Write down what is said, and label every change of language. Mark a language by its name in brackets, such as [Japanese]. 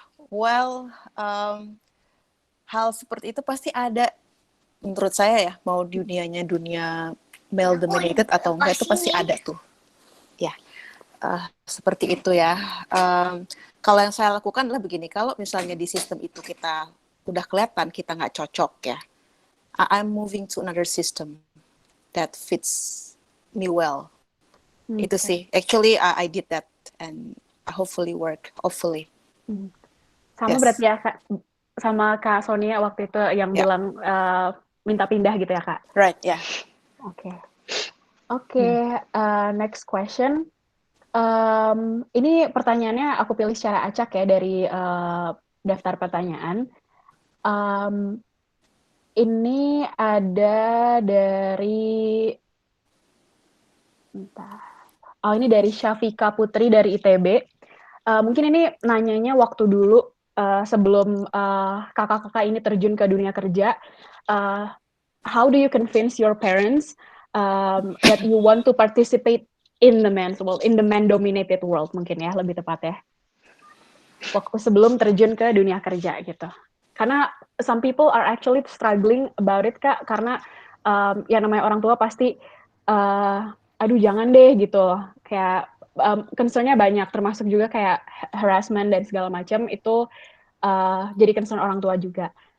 [Indonesian] Well, hal seperti itu pasti ada, menurut saya ya, mau dunia male dominated atau enggak, itu pasti ada tuh. Ya, seperti itu ya. Kalau yang saya lakukan adalah begini, kalau misalnya di sistem itu kita udah kelihatan kita nggak cocok ya, [English] I'm moving to another system that fits me well. [Indonesian] Itu sih, [English] actually I did that and hopefully work, hopefully. [Indonesian] Sama yes. Berarti ya Kak, sama Kak Sonia waktu itu yang bilang minta pindah gitu ya Kak? [English] Right, ya. Yeah. Oke, next question. [Indonesian] Ini pertanyaannya aku pilih secara acak ya dari daftar pertanyaan. Ini ada dari ini dari Syafika Putri dari ITB. Mungkin ini nanyanya waktu dulu sebelum kakak-kakak ini terjun ke dunia kerja. [English] How do you convince your parents that you want to participate in the men's world, in the man-dominated world [Indonesian] mungkin ya, lebih tepat ya. Waktu sebelum terjun ke dunia kerja gitu. Karena [English] some people are actually struggling about it [Indonesian] Kak, karena yang namanya orang tua pasti, aduh jangan deh gitu. Kayak concern-nya banyak, termasuk juga kayak harassment dan segala macam itu jadi concern orang tua juga.